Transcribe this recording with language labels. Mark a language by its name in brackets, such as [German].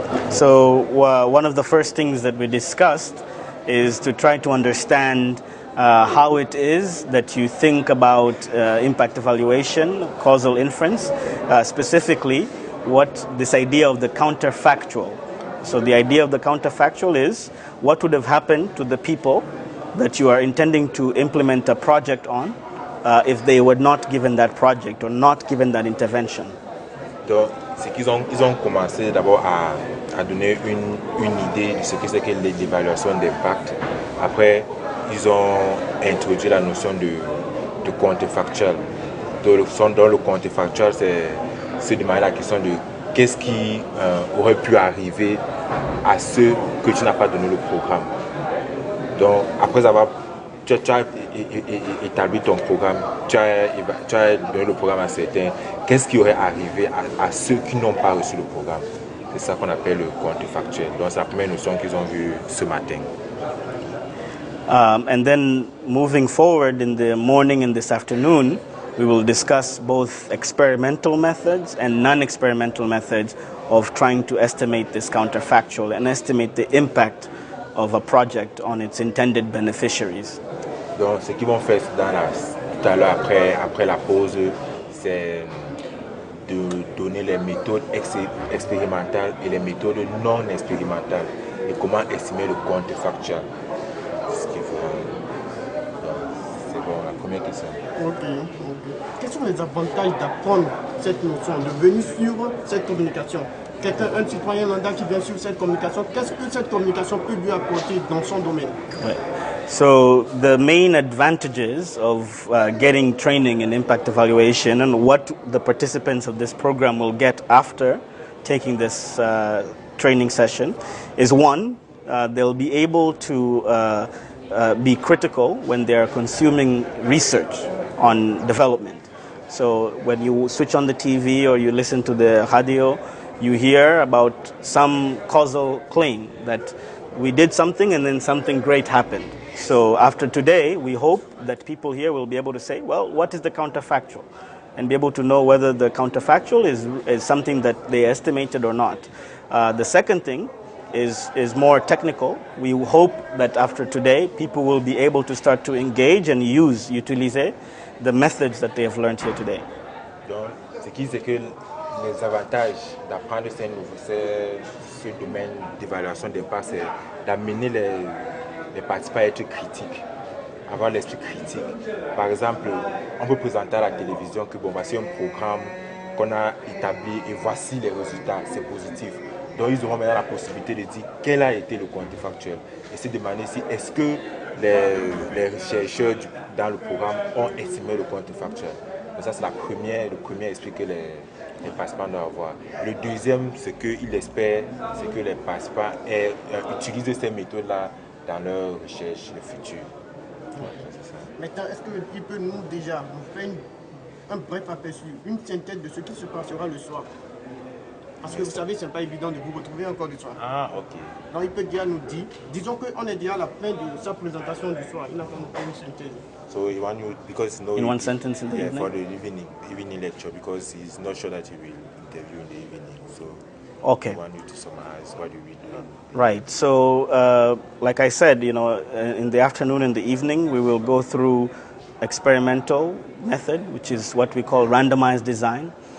[English] So one of the first things that we discussed is to try to understand how it is that you think about impact evaluation, causal inference, specifically what this idea of the counterfactual. So the idea of the counterfactual is what would have happened to the people that you are intending to implement a project on if they were not given that project or not given that intervention. [French] Donc, c'est qu'ils ont commencé d'abord à donner une idée de ce que c'est que l'évaluation d'impact. Après, ils ont introduit la notion de contrefactuel. Dans le contrefactuel, c'est de manière la question de qu'est-ce qui aurait pu arriver à ceux que tu n'as pas donné le programme. Donc, après avoir tu as établi ton programme, tu as donné le programme à certains, qu'est-ce qui aurait arrivé à ceux qui n'ont pas reçu le programme? C'est ça qu'on appelle le contrefactuel. Donc, c'est la première notion qu'ils ont vue ce matin. [English] And then moving forward in the morning and this afternoon, we will discuss both experimental methods and non-experimental methods of trying to estimate this counterfactual and estimate the impact of a project on its intended beneficiaries. [French] Donc, ce qu'ils vont faire tout à l'heure après la pause, c'est de donner les méthodes expérimentales et les méthodes non expérimentales et comment estimer le contrefactual. C'est bon, la première question. Ok. Quels sont les avantages d'apprendre cette notion, de venir suivre cette communication? Un citoyen lambda qui vient suivre cette communication, qu'est-ce que cette communication peut lui apporter dans son domaine? [English] Right. So the main advantages of getting training in impact evaluation and what the participants of this program will get after taking this training session is one, they'll be able to be critical when they are consuming research on development. So when you switch on the TV or you listen to the radio, you hear about some causal claim that we did something and then something great happened. So after today, we hope that people here will be able to say, well, what is the counterfactual? And be able to know whether the counterfactual is something that they estimated or not. The second thing is more technical. We hope that after today, people will be able to start to engage and utiliser the methods that they have learned here today. [French] Donc, c'est que les avantages d'apprendre ce domaine d'évaluation d'impact, c'est d'amener les participants à être critiques, avoir l'esprit critique. Par exemple, on peut présenter à la télévision que bon, voici un programme qu'on a établi et voici les résultats, c'est positif. Donc ils auront maintenant la possibilité de dire quel a été le contrefactuel et se demander si est-ce que les chercheurs dans le programme ont estimé le contrefactuel. Donc ça c'est le premier esprit que les participants doivent avoir. Le deuxième, c'est qu'ils espèrent, c'est que les participants utilisent ces méthodes-là dans leur recherche, le futur. Maintenant, est-ce qu'il peut nous déjà nous faire un bref aperçu, une synthèse de ce qui se passera le soir? Parce que vous savez, ce n'est pas évident de vous retrouver encore le soir. Ah, ok. Donc il peut déjà nous dire, disons qu'on est déjà à la fin de sa présentation du soir, il a fait une synthèse. [English] So he want you, because in one sentence in the evening? For the evening lecture, because he's not sure that he will interview in the evening. So okay. I want you to summarize what you will do. Right. So like I said, in the afternoon and the evening, we will go through experimental method, which is what we call randomized design.